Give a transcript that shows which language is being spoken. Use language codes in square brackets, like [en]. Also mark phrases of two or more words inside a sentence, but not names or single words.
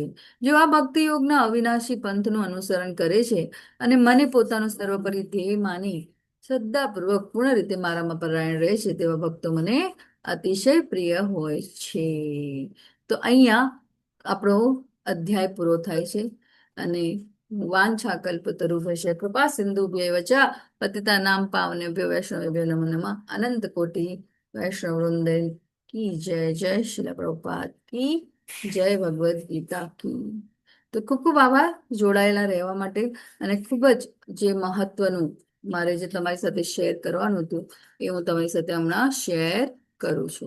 [gu] જો આ ભક્તિ યોગના અવિનાશી પંથનું અનુસરણ કરે છે અને મને પોતાનું સર્વોપરી ધ્યેય માની શ્રદ્ધાપૂર્વક પૂર્ણ રીતે મારામાં પરાયણ રહે છે તેવા ભક્તો મને અતિશય પ્રિય હોય છે. તો અહીંયા આપણો અધ્યાય પૂરો થાય છે. [sa] અને વાંછા કલ્પતરુભ્યશ્ચ કૃપા સિંધુભ્યૈવ ચ પતિતાનાં પાવનેભ્યો વૈષ્ણવેભ્યો નમો નમઃ. [hi] अनंत कोटी वैष्णव वृंद की जय. जय श्रील प्रभुपाद की जय. भगवद् गीता की. [gu] તો ખૂબ ખૂબ આભાર જોડાયેલા રહેવા માટે. અને ખૂબ જ જે મહત્વનું મારે જે તમારી સાથે શેર કરવાનું હતું એ હું તમારી સાથે હમણાં શેર કરું છું.